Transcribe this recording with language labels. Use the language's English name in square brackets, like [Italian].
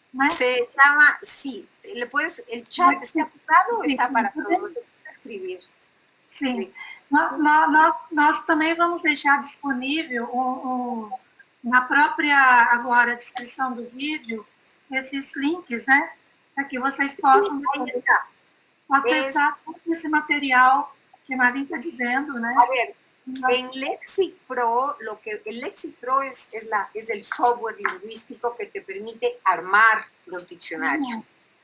[Spanish] Se llama, sí, el chat está apagado, está para todos, escribir. [Portuguese] Sim, nós também vamos deixar disponível na própria agora descrição do vídeo esses links, né? Para que vocês possam acessar todo esse material que a Marlene está dizendo, né? [Spanish] A ver, en LexiPro, el LexiPro es el software lingüístico que te permite armar los diccionarios.